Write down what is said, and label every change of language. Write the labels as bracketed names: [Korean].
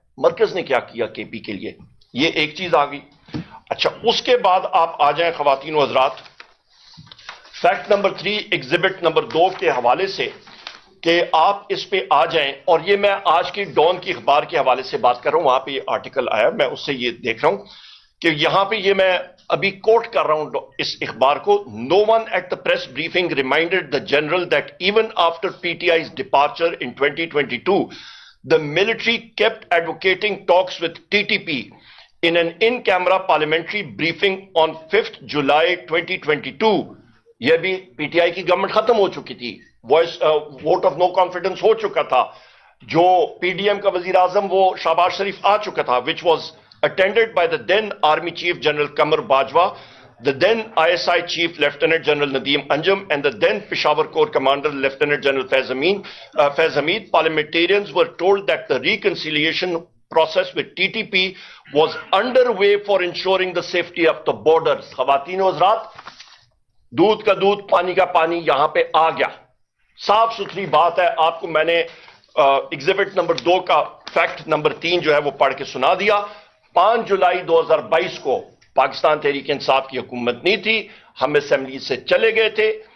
[Urdu] مرکز نے کیا کیا KP کے لیے؟ یہ ایک چیز آ گئی. اچھا، اس کے بعد آپ آ جائیں خواتین و حضرات فیکٹ نمبر 3 ایگزیبٹ نمبر 2 کے حوالے سے کہ آپ اس پہ آ جائیں. اور یہ میں آج کی ڈان کی اخبار کے حوالے سے بات کر رہا ہوں، وہاں پہ یہ آرٹیکل آیا، میں اس سے یہ دیکھ رہا ہوں کہ یہاں پہ یہ میں ابھی کوٹ کر رہا ہوں اس اخبار کو. [English] No one at the press briefing reminded the general that even after PTI's departure in 2022 the military kept advocating talks with TTP in an in-camera parliamentary briefing on 5th July 2022. [Urdu] یہ بھی PTI کی گورنمنٹ ختم ہو چکی تھی، ووٹ آف نو کانفیڈنس ہو چکا تھا، جو PDM کا وزیر اعظم وہ شہباز شریف آ چکا تھا، [English] which was attended by the then Army Chief General Qamar Bajwa, the then ISI Chief Lieutenant General Nadeem Anjum, and the then Peshawar Corps Commander Lieutenant General Faiz Hamid. Parliamentarians were told that the reconciliation process with TTP was underway for ensuring the safety of the borders. [Urdu] خواتین و حضرات، دودھ کا دودھ پانی کا پانی یہاں پہ آ گیا، صاف ستھری بات ہے. آپ کو میں نے ایگزیبٹ نمبر 2 کا فیکٹ نمبر 3 جو ہے وہ پڑھ کے سنا دیا. 5 جولائی 2022 کو پاکستان تحریک انصاف کی حکومت نہیں تھی، ہم اسمبلی سے چلے گئے تھے.